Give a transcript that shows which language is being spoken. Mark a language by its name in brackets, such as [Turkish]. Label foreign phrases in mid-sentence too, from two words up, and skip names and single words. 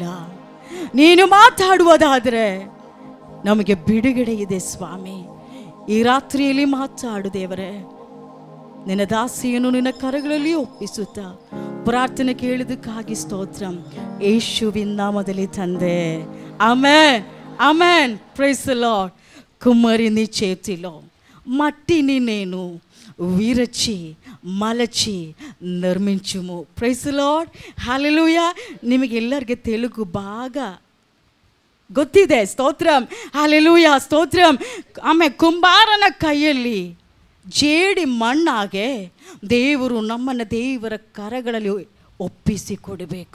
[Kannada] ನೀನು ಮಾತಾಡುವುದಾದರೆ ನಮಗೆ ಬಿಡುಗಡೆ ಇದೆ ಸ್ವಾಮಿ. ಈ ರಾತ್ರಿಯಲ್ಲಿ ಮಾತಾಡು ದೇವರೇ. ನಿನ್ನ ದಾಸಿಯನ್ನು ನಿನ್ನ ಕರಗಳಲ್ಲಿ ಒಪ್ಪಿಸುತ್ತಾ ಪ್ರಾರ್ಥನೆ ಕೇಳಿದಕ್ಕಾಗಿ ಸ್ತೋತ್ರಂ. ಯೇಸುವಿನ ನಾಮದಲ್ಲಿ ತಂದೆ, ಆಮೆನ್, [Telugu] ఆమెన్. [English] praise the Lord. [Telugu] కుమ్మరి నీ చేతిలో మట్టిని నేను విరచి మలచి ನಿರ್ಮಿಂಚುము. [English] praise the Lord. హల్లెలూయా. [Kannada] ನಿಮಗೆಲ್ಲರಿಗೆ ತೆಲುಗು ಬಾగా ಗೊತ್ತಿದೆ. ಸ್ತೋತ್ರಂ, ಹಲ್ಲೆಲೂಯಾ, ಸ್ತೋತ್ರಂ. ಆಮೇಲೆ ಕುಂಬಾರನ ಕೈಯಲ್ಲಿ ಜೇಡಿ ಮಣ್ಣಾಗೆ ದೇವರು ನಮ್ಮನ್ನು ದೇವರ ಕರಗಳಲ್ಲಿ ಒಪ್ಪಿಸಿಕೊಡಬೇಕು.